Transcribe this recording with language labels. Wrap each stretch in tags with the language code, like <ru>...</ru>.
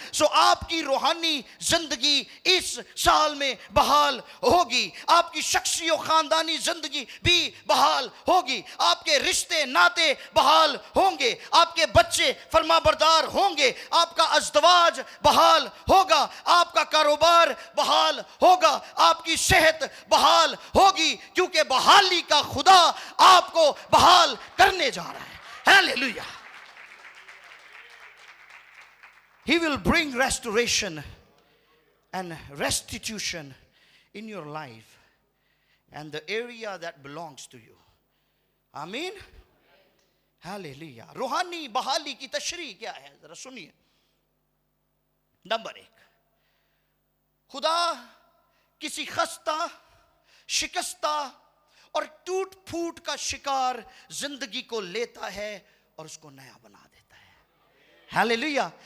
<ur>سو آپ کی روحانی زندگی اس سال میں بحال ہوگی, آپ کی شخصی و خاندانی زندگی بھی بحال ہوگی, آپ کے رشتے ناتے بحال ہوں گے, آپ کے بچے فرما بردار ہوں گے, آپ کا ازدواج بحال ہوگا, آپ کا کاروبار بحال ہوگا, آپ کی صحت بحال ہوگی, کیونکہ بحالی کا خدا آپ کو بحال کرنے جا رہا ہے. Hallelujah.</ur> <en>He will bring restoration and restitution in your life and the area that belongs to you.</en> <ur>آمین. ہیلیلویا. روحانی بحالی کی تشریح کیا ہے, ذرا سنیے. نمبر 1, خدا کسی خستہ, شکستہ اور ٹوٹ پھوٹ کا شکار زندگی کو لیتا ہے اور اس کو نیا بنا دیتا ہے. ہیلیلویا.</ur>